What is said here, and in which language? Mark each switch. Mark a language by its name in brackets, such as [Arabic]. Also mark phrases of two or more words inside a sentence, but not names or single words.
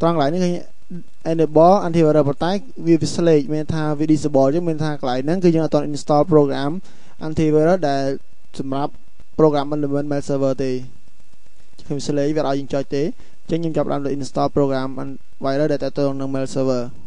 [Khmer] ង់កន្លែងនេះគឺ [English] enable antivirus [Khmer] ប៉ុន្តែវា select មានថា វា disable ចឹងមានថាកន្លែងហ្នឹងគឺយើងអត់ទាន់ [English] install program antivirus [Khmer] ដែលសម្រាប់ [English] program on-demand mail server [Khmer] ទេខ្ញុំ select វាអត់ឲ្យយើងចុចទេចឹងខ្ញុំចាប់ដើម [English] install program antivirus [Khmer] ដែលតទៅនឹង [English] mail server